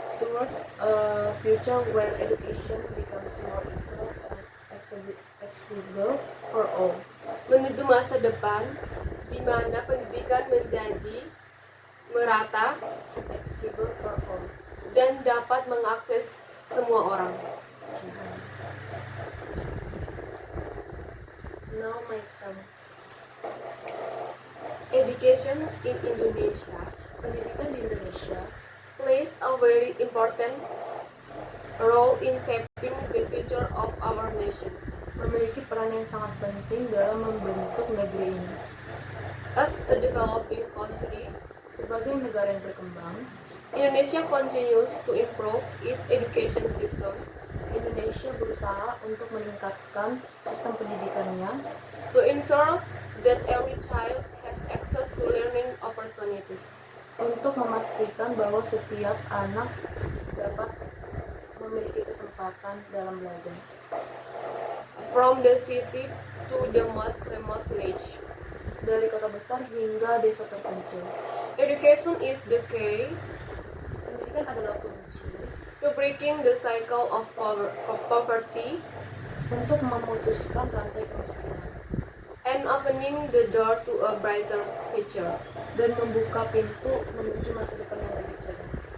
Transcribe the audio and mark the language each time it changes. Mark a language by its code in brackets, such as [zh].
[en] toward a future where education becomes more equal and accessible for all. [id] menuju masa depan di mana pendidikan menjadi merata [en] Accessible for all. [id] dan dapat mengakses semua orang. [en] Now my turn. Education in Indonesia [id] Pendidikan di Indonesia [en] plays a very important role in shaping the future of our nation. [id] memiliki peran yang sangat penting dalam membentuk negeri ini. [en] As a developing country, [id] Sebagai negara yang berkembang, [en] Indonesia continues to improve its education system [id] Indonesia berusaha untuk meningkatkan sistem pendidikannya [en] to ensure that every child has access to learning opportunities. [id] untuk memastikan bahwa setiap anak dapat memiliki kesempatan dalam belajar. [en] From the city to the most remote village, [id] Dari kota besar hingga desa terpencil, [en] education is the key [id] pendidikan adalah kunci [en] to breaking the cycle of poverty [id] untuk memutuskan rantai kemiskinan [en] and and opening the door to a brighter future. [id] dan membuka pintu menuju masa depan yang lebih cerah.